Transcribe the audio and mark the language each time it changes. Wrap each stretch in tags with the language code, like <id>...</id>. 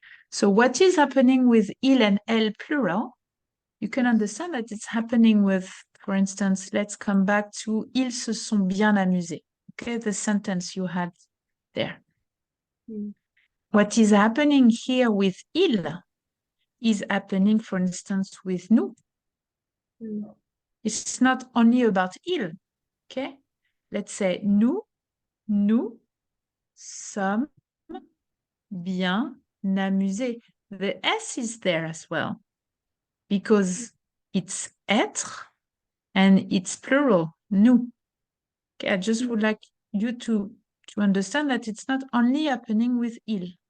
<en>So what is happening with il and elle plural? You can understand that it's happening with, for instance, let's come back to</en> <fr>ils se sont bien amusés.</fr> <en>Okay, the sentence you had there. Mm. What is happening here with il is happening, for instance, with nous. Mm. It's not only about il, okay? Let's say</en> <fr>nous sommes bien amusés.</fr> <en>The S is there as well because it's être and it's plural, nous. Okay, I just would like you to understand that it's not only happening with il.</en>